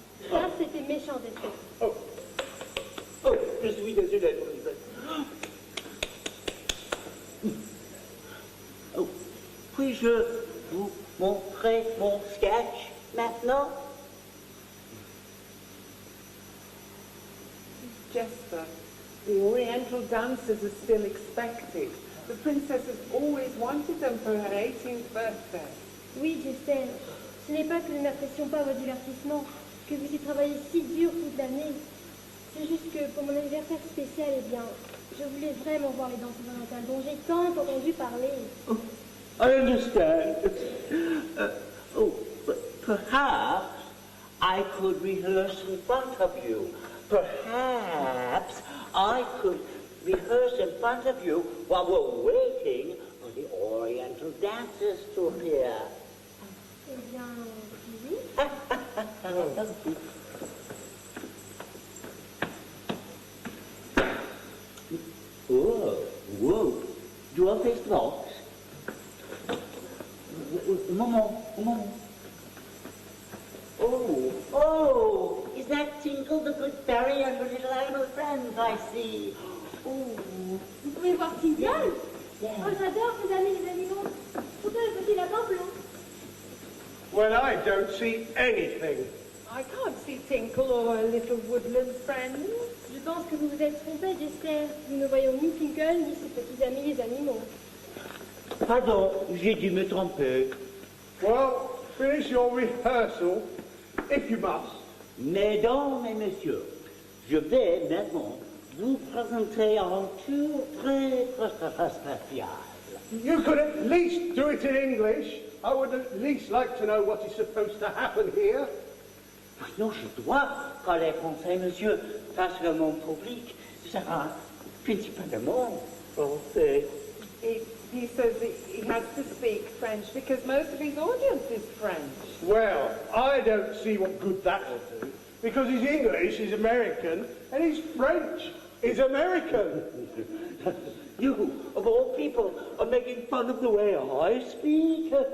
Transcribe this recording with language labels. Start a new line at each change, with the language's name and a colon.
French: Ça, c'était méchant d'être. Oh, je suis désolé pour les autres. Oh, puis-je vous montrer mon sketch maintenant?
English: Jesper, the Oriental dances are still expected. The princess has always wanted them for her 18th birthday.
French: Oui, j'espère. Ce n'est pas que nous n'apprécions pas votre divertissement, que vous y travaillez si dur toute l'année. C'est juste que pour mon anniversaire spécial, eh bien, je voulais vraiment voir les danses orientales dont j'ai tant entendu parler.
English: Oh, I understand. But perhaps I could rehearse in front of you. Perhaps I could rehearse in front of you while we're waiting for the Oriental dancers to appear.
French: Eh bien, oui.
English: Whoa. Do I face the box? Moment. Oh, is that Tinkle the good fairy and her little animal friends I see? Oh.
French: Vous pouvez voir Tinkle?
English: Yeah.
French: Oh, j'adore ces amis les animaux. Surtout le petit lapin blanc.
English: Well, I don't see anything. I can't see Tinkle or her little woodland friends.
French: Je pense que vous vous êtes trompé, j'espère. Nous ne voyons ni Tinkle ni ses petits amis les animaux. Pardon, j'ai dû me tromper.
English: Well, finish your rehearsal, if you must.
French: Mesdames et messieurs, je vais maintenant vous présenter un tour très spécial.
English: You could at least do it in English. I would at least like to know what is supposed to happen here.
French: Non, je dois parler français, monsieur, parce que mon public sera principalement français.
English: He says he has to speak French because most of his audience is French. Well, I don't see what good that will do, because his English is American and his French is American. You, of all people, are making fun of the way I speak.